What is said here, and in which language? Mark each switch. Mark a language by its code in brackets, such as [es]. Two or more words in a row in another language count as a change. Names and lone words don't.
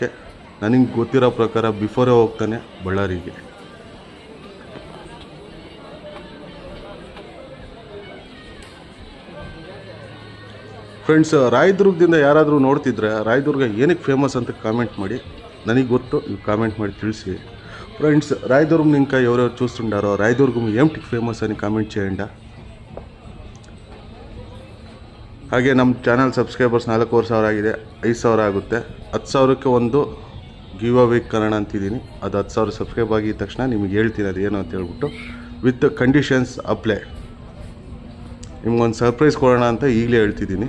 [kn] ನನಗೆ ಗೊತ್ತಿರೋ ಪ್ರಕಾರ ಬಿಫೋರೇ ಹೋಗ್ತಾನೆ ಬಳ್ಳಾರಿಗೆ. ಫ್ರೆಂಡ್ಸ್, ರಾಯದುರ್ಗದಿಂದ ಯಾರಾದರೂ ನೋಡ್ತಿದ್ರೆ ರಾಯದುರ್ಗ ಏನಕ್ಕೆ ಫೇಮಸ್ ಅಂತ ಕಾಮೆಂಟ್ ಮಾಡಿ. ನನಗೆ ಗೊತ್ತು, ನೀವು ಕಾಮೆಂಟ್ ಮಾಡಿ ತಿಳಿಸಿ. [te] ఫ్రెండ్స్, రాయదుర్గం ఇంకా ఎవరెవరు చూస్తుంటారో రాయదుర్గం ఏమిటికి ఫేమస్ అని కామెంట్ చేయండి. [kn] ಹಾಗೆ ನಮ್ಮ ಚಾನಲ್ ಸಬ್ಸ್ಕ್ರೈಬರ್ಸ್ 4,000 ಆಗಿದೆ, 5,000 ಆಗುತ್ತೆ. 10,000ಕ್ಕೆ ಒಂದು [en] give away [kn] ಕನ್ನಡ ಅಂತಿದ್ದೀನಿ. ಅದು 10,000 ಸಬ್ಸ್ಕ್ರೈಬ್ ಆಗಿದ ತಕ್ಷಣ ನಿಮಗೆ ಹೇಳ್ತೀನಿ ಅದು ಏನು ಅಂತ ಹೇಳ್ಬಿಟ್ಟು. [en] with conditions apply. [kn] ನಿಮ್ಗೊಂದು ಸರ್ಪ್ರೈಸ್ ಕೊಡೋಣ ಅಂತ ಈಗಲೇ ಹೇಳ್ತಿದ್ದೀನಿ.